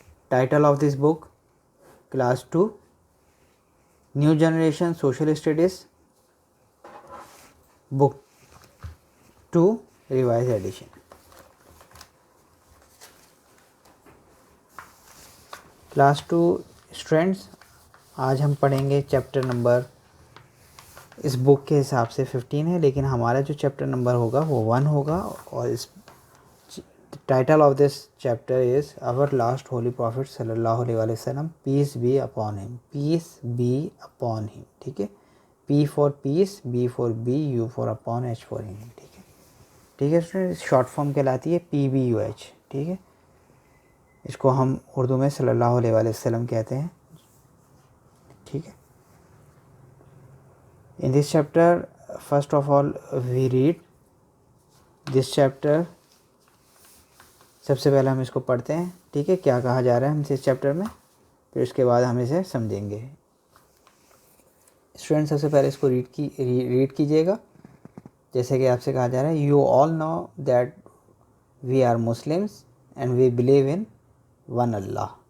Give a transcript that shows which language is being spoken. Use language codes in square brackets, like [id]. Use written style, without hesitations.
[en] Title of this book, Class 2, New Generation Social Studies, Book 2, Revised Edition. [hi] Class 2 students, आज हम पढ़ेंगे chapter number, इस book के हिसाब से 15 है, लेकिन हमारा जो चैप्टर नंबर होगा वो 1 होगा. [en] और इस title of this chapter is our last holy prophet सल्लल्लाहु अलैहि वसल्लम, peace be upon him. Peace be upon him, [hi] ठीक है. [en] P for peace, B for be, U for upon, H for him, ठीक है. [hi] ठीक है स्टूडेंट, शॉर्ट फॉर्म कहलाती है PBUH, ठीक है. इसको हम उर्दू में सल्लल्लाहु अलैहि वसल्लम कहते हैं, ठीक है. [en] In this chapter, first of all we read this chapter. [hi] सबसे पहले हम इसको पढ़ते हैं, ठीक है, क्या कहा जा रहा है हमसे इस चैप्टर में, फिर उसके बाद हम इसे समझेंगे. स्टूडेंट सबसे पहले इसको रीड कीजिएगा. जैसे कि आपसे कहा जा रहा है, [en] You all know that we are Muslims and we believe in one Allah.